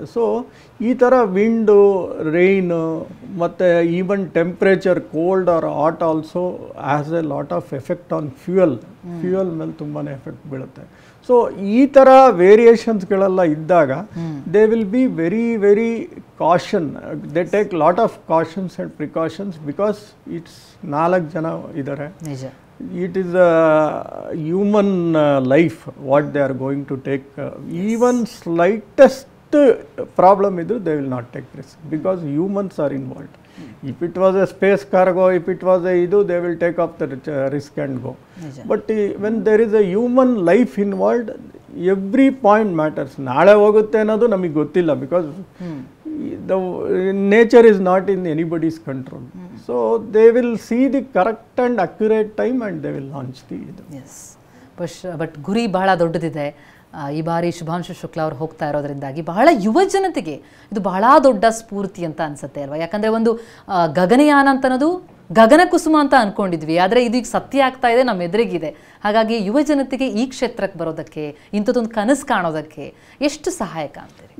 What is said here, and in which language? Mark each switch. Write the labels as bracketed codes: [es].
[en] so [kn] ಈ ಥರ [en] wind, rain ಮತ್ತು even temperature, cold or hot also has a lot of effect on fuel [kn] ಮೇಲೆ ತುಂಬಾ effect ಬೀಳುತ್ತೆ. ಸೊ ಈ ಥರ ವೇರಿಯೇಷನ್ಸ್ಗಳೆಲ್ಲ ಇದ್ದಾಗ [en] They will be very very caution. They take lot of cautions and precautions because it's [kn] 4 ಜನ ಇದ್ದಾರೆ. [en] It is a human life what they are going to take. Even slightest problem [kn] idu [en] they will not take risk because humans are involved. If it was a space cargo, if it was a [kn] idu, [en] they will take up the risk and go. But when there is a human life involved, every point matters. [kn] Naale hogutte annadu namige gottilla [en] because the nature is not in anybody's control. So they will see the correct and accurate time and they will launch the [kn] idu. [en] Yes. But [kn] guri ಬಹಳ ದೊಡ್ಡದಿದೆ. ಈ ಬಾರಿ ಶುಭಾಂಶು ಶುಕ್ಲಾ ಅವರು ಹೋಗ್ತಾ ಇರೋದ್ರಿಂದಾಗಿ ಬಹಳ ಯುವ ಜನತೆಗೆ ಇದು ಬಹಳ ದೊಡ್ಡ ಸ್ಫೂರ್ತಿ ಅಂತ ಅನ್ಸುತ್ತೆ ಅಲ್ವಾ? ಯಾಕಂದರೆ ಒಂದು ಗಗನಯಾನ ಅಂತ ಅನ್ನೋದು ಗಗನ ಕುಸುಮ ಅಂತ ಅಂದ್ಕೊಂಡಿದ್ವಿ, ಆದರೆ ಇದೀಗ ಸತ್ಯ ಆಗ್ತಾ ಇದೆ, ನಮ್ಮ ಎದುರಿಗಿದೆ. ಹಾಗಾಗಿ ಯುವ ಜನತೆಗೆ ಈ ಕ್ಷೇತ್ರಕ್ಕೆ ಬರೋದಕ್ಕೆ, ಇಂಥದ್ದೊಂದು ಕನಸು ಕಾಣೋದಕ್ಕೆ ಎಷ್ಟು ಸಹಾಯಕ ಅಂತೀರಿ?